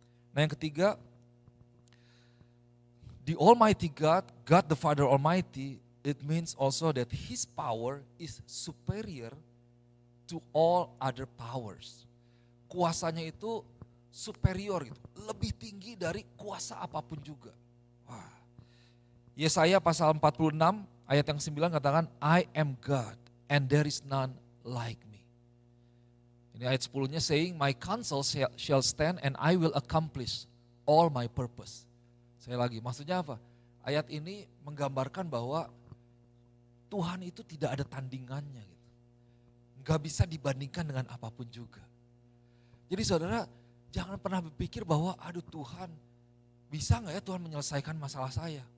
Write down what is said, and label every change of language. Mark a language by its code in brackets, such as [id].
[id] Nah yang ketiga, [en] the Almighty God, God the Father Almighty, it means also that His power is superior to all other powers. [id] Kuasanya itu superior gitu, lebih tinggi dari kuasa apapun juga. Wah. Yesaya pasal 46 ayat yang 9 katakan, [en] I am God and there is none like me. [id] Ini ayat 10-nya [en] saying, my counsel shall stand and I will accomplish all my purpose. [id] Saya lagi, maksudnya apa? Ayat ini menggambarkan bahwa Tuhan itu tidak ada tandingannya gitu. Gak bisa dibandingkan dengan apapun juga. Jadi saudara, jangan pernah berpikir bahwa aduh Tuhan, bisa gak ya Tuhan menyelesaikan masalah saya?